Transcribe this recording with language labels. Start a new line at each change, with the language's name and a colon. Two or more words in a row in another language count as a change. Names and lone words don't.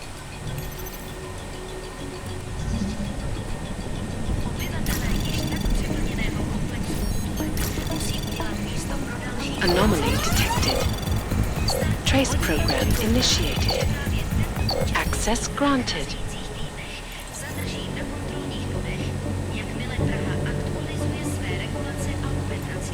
Czech: Obyvatelé již tak přeplněného
English: Anomaly detected. Trace program initiated. Access granted.
Czech: Záleží na kontrolních bodech, jakmile Praha aktualizuje své regulace a dokumentací.